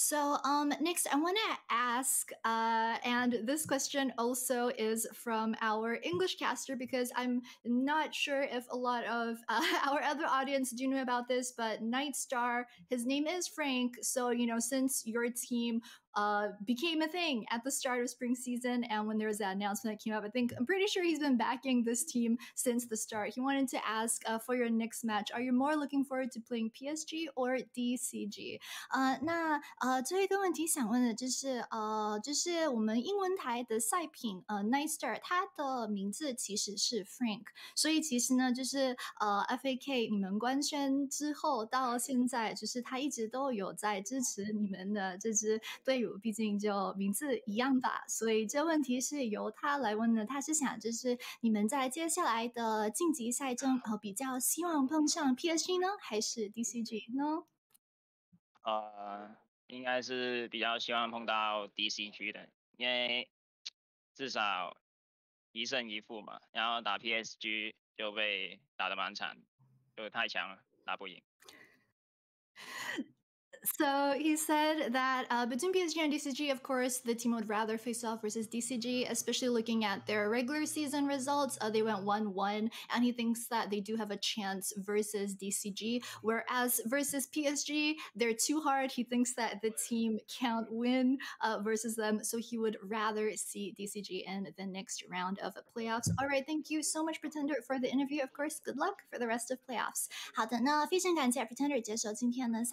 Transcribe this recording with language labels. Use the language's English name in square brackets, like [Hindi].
[English] So next, I want to ask, and this question also is from our English caster because I'm not sure if a lot of our other audience do know about this, but Nightstar, his name is Frank. So, you know, since your team became a thing at the start of spring season, and when there was that announcement that came up, I'm pretty sure he's been backing this team since the start. He wanted to ask for your next match, are you more looking forward to playing PSG or DCG? [Chinese] 那最后一个问题想问的就是就是我们英文台的赛品Nightstar， 它的名字其实是 Frank， 所以其实呢就是FAK 你们官宣之后到现在，就是他一直都有在支持你们的这支队伍，毕竟就名字一样吧，所以这问题是由他来问的。他是想就是你们在接下来的晋级赛中比较希望碰上 PSG 呢，还是 DCG 呢？应该是比较希望碰到 DCG 的，因为至少一胜一负嘛，然后打 PSG 就被打得蛮惨，就太强了，打不赢。 [English] So he said that between PSG and DCG, of course, the team would rather face off versus DCG, especially looking at their regular season results. They went 1-1, and he thinks that they do have a chance versus DCG. Whereas versus PSG, they're too hard. He thinks that the team can't win versus them, so he would rather see DCG in the next round of playoffs. All right, thank you so much, Pretender, for the interview. Of course, good luck for the rest of playoffs. [Chinese] 好的，那非常感谢 Pretender 接受今天的赛后采访，当然也要祝 Frank Esports 下周加油。